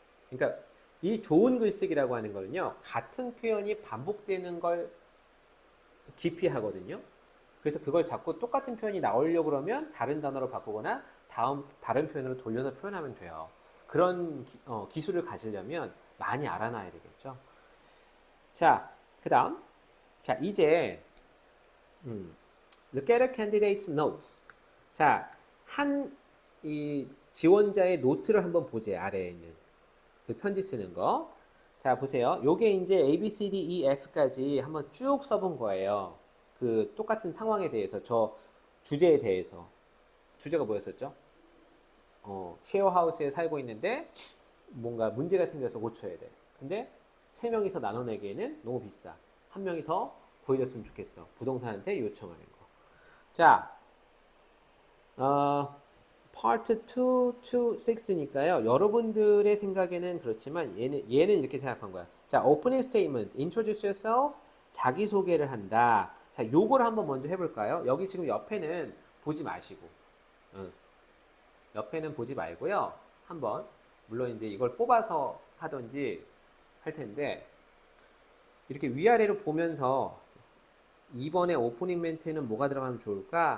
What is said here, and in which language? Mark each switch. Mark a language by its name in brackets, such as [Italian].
[Korean] 그러니까 이 좋은 글쓰기라고 하는 거는요, 같은 표현이 반복되는 걸 기피하거든요. 그래서 그걸 자꾸 똑같은 표현이 나오려고 그러면 다른 단어로 바꾸거나 다른 표현으로 돌려서 표현하면 돼요. 그런 기술을 가지려면 많이 알아놔야 되겠죠. 자, 그 다음. [English] 자, 이제, look at a candidate's notes. [Korean] 자, 이 지원자의 노트를 한번 보세요. 아래에 있는 그 편지 쓰는 거. 자, 보세요. 요게 이제 A, B, C, D, E, F까지 한번 쭉 써본 거예요. 그 똑같은 상황에 대해서, 저 주제에 대해서. 주제가 뭐였었죠? 쉐어하우스에 살고 있는데 뭔가 문제가 생겨서 고쳐야 돼. 근데 세 명이서 나눠내기에는 너무 비싸. 한 명이 더 구해줬으면 좋겠어. 부동산한테 요청하는 거. 자, Part 2 to 6니까요. 여러분들의 생각에는 그렇지만 얘는 이렇게 생각한 거야. [English] 자, opening statement, introduce yourself, 자기소개를 한다. [Korean] 자, 요거를 한번 먼저 해볼까요? 여기 지금 옆에는 보지 마시고, 응. 옆에는 보지 말고요. 한번, 물론 이제 이걸 뽑아서 하든지 할 텐데, 이렇게 위아래로 보면서 이번에 오프닝 멘트에는 뭐가 들어가면 좋을까?